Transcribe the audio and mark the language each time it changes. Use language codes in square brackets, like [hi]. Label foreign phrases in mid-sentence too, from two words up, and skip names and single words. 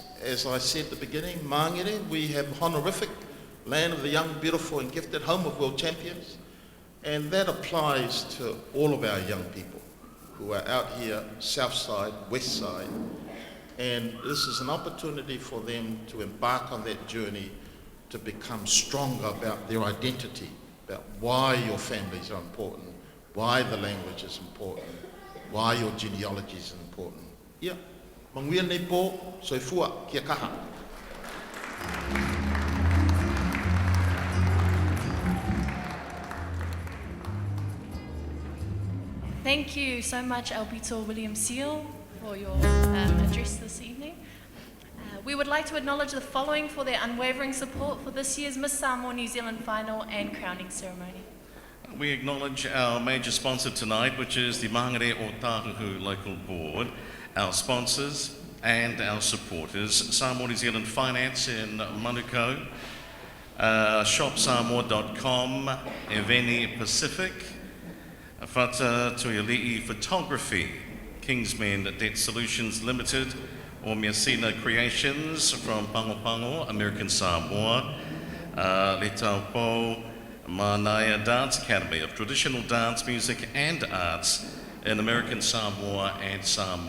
[en] As I said at the beginning, Māngere, we have honorific land of the young, beautiful and gifted, home of world champions, and that applies to all of our young people who are out here, south side, west side, and this is an opportunity for them to embark on that journey to become stronger about their identity, about why your families are important, why the language is important, why your genealogy is important. Yeah, [sm] manguia nei po, soifua [mi] kia kaha. [en] Thank you so much, Albito William Seal, for your address this evening. We would like to acknowledge the following for their unwavering support for this year's Miss Samoa New Zealand final and crowning ceremony. We acknowledge our major sponsor tonight, which is the Māngere Otahu Local Board, our sponsors and our supporters, Samoa New Zealand Finance in Manukau, shopsamoa.com, Eveni Pacific, Fata Tuiali'i Photography, Kingsmen Debt Solutions Limited, or Miasina Creations from Pango Pango, American Samoa, Le Taupo Manaya Dance Academy of Traditional Dance, Music and Arts in American Samoa and Samoa.